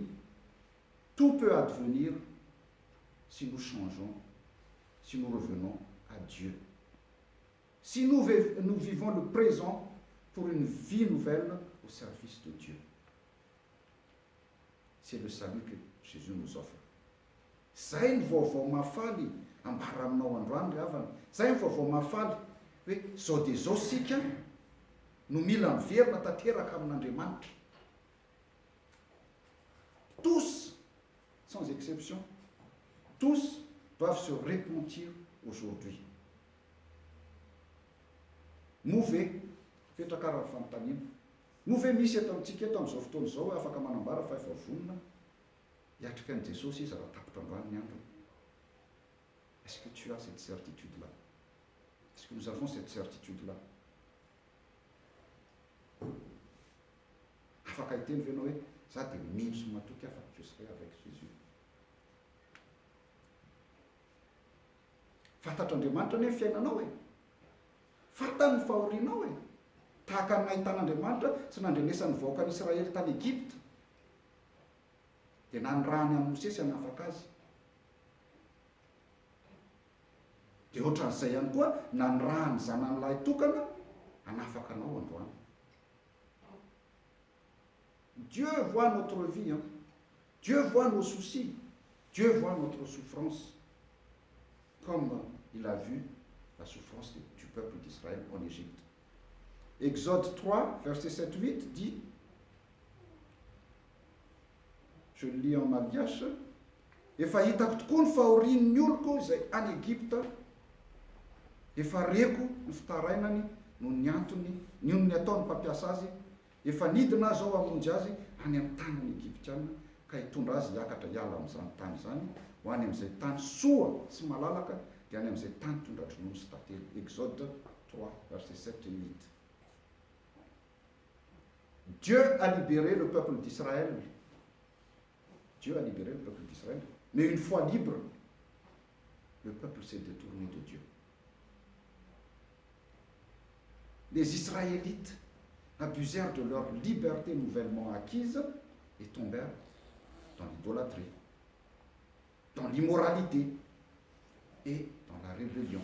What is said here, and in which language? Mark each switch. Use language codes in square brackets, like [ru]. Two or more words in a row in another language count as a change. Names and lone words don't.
[fr] Tout peut advenir si nous changeons, si nous revenons à Dieu. Si nous vivons le présent pour une vie nouvelle au service de Dieu. C'est le salut que Jésus nous offre. [mg] Zay ny vaovao mahafaly ambara aminao androany ry havana. Zay ny vaovao mahafaly hoe zao dia zao sika no mila miverina tanteraka amin'Andriamanitra. [fr] Tous, sans exception, tous doivent se repentir aujourd'hui. [mg] Move petraka raha fanontaniana. Move misy eto amintsika eto amin'izao fotoana izao afaka manambara fa efa vonona hiatrika an'i Jesosy izy raha tapitra androany ny andro. [fr] Est-ce que tu as cette certitude-là? Est-ce que nous avons cette certitude-là? [mg] Afaka hiteny venao hoe za dia mino sy matoky afa [fr] je serai avec Jésus. [mg] Fantatr'Andriamanitra ny fiainanao e. Fantany ny fahorianao e. Tahaka ny nahitan'Andriamanitra sy nandrenesany vahoaka an'Israely tany Egypte. Dia nanyrahany amin'ny Mosesy hanafaka azy. Dia ohatran'izay ihany koa nanyrahany zanan'lahy tokana hanafaka anao androany. [fr] Dieu voit notre vie, hein? Dieu voit nos soucis, Dieu voit notre souffrance, comme il a vu la souffrance du peuple d'Israël en Égypte. Exode 3, verset 7-8 dit, je le lis en malgache, [mg] efa hitako tokoa ny fahorian'ny oloko izay any Egypta, efa reko ny fitarainany no ny antony, ny ataony mpampiasa azy, efa nidina zao hamonjy azy any amin'ny taniny Egyptiana ka hitondra azy hiakatra hiala amin'izany tany izany ho any amin'izay tany soa sy malalaka dia any amin'izay tany tondra-dronono sy tantely. [fr] Exode 3, verset 7 et 8. Dieu a libéré le peuple d'Israël. Dieu a libéré le peuple d'Israël. Mais une fois libre, le peuple s'est détourné de Dieu. Les Israélites abusèrent de leur liberté nouvellement acquise et tombèrent dans l'idolâtrie, dans l'immoralité et dans la rébellion.